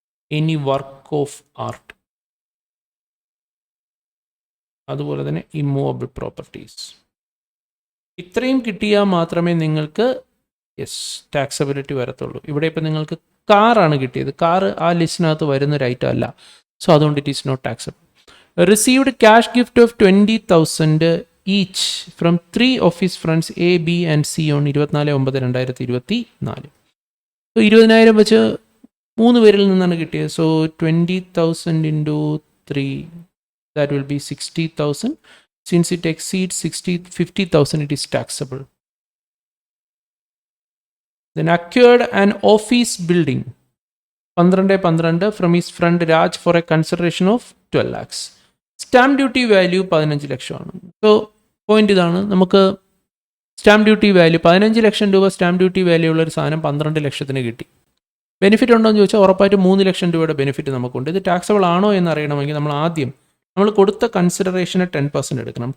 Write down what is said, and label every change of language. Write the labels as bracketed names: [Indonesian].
[English] any work of art, [Malayalam] അതുപോലെ തന്നെ [English] Immovable properties. [Malayalam] ഇത്രയും കിട്ടിയാൽ മാത്രമേ നിങ്ങൾക്ക് ടാക്സബിലിറ്റി വരത്തുള്ളൂ. ഇവിടെ ഇപ്പം നിങ്ങൾക്ക് കാറാണ് കിട്ടിയത്, കാറ് ആ ലിസ്റ്റിനകത്ത് വരുന്നൊരു ഐറ്റം അല്ല. [English] so [Malayalam] അതുകൊണ്ട് [English] It is not taxable. Received cash gift of 20,000 each from 3 of his friends A, B and C on 24/9/2024. [Malayalam] So 20,000 വെച്ച് 3 പേരിൽ നിന്നാണ് കിട്ടിയത്. [English] So 20,000 into 3, that will be 60,000. Since it exceeds 50,000, it is taxable. Then acquired an office building 12/12 from his friend Raj for a consideration of 12 lakhs. [Malayalam] Stamp duty value 15 ലക്ഷമാണ്. So point ഇതാണ്, നമുക്ക് stamp duty value 15 ലക്ഷം രൂപ stamp duty value ഉള്ള ഒരു സാധനം 12 ലക്ഷത്തിന് കിട്ടി. Benefit ഉണ്ടോ എന്ന് ചോദിച്ചാൽ ഉറപ്പായിട്ട് 3 ലക്ഷം രൂപയുടെ ബെനിഫിറ്റ് നമുക്കുണ്ട്. ഇത് ടാക്സബിൾ ആണോ എന്ന് അറിയണമെങ്കിൽ നമ്മൾ ആദ്യം നമ്മൾ കൊടുത്ത കൺസിഡറേഷന് 10% എടുക്കണം.